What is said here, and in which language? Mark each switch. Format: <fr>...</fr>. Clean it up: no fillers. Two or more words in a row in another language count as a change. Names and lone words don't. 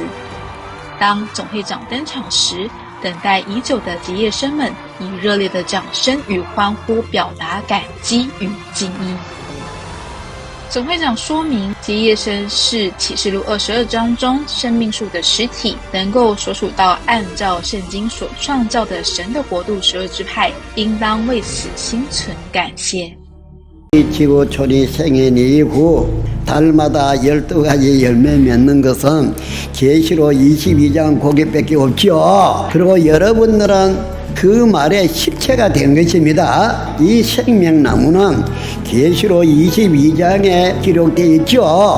<zh>当总会长登场时，等待已久的结业生们以热烈的掌声与欢呼表达感激与敬意。总会长说明，结业生是启示录22章中生命树的实体，能够所属到按照圣经所创造的神的国度12支派，应当为此心存感谢。</zh> <ko>지구촌이 생긴 이후 달마다 12가지 열매 맺는 것은 계시록 22장 거기밖에 없죠. 그리고 여러분들은 그 말의 실체가 된 것입니다. 이 생명나무는 계시록 22장에 기록되어 있죠.</ko>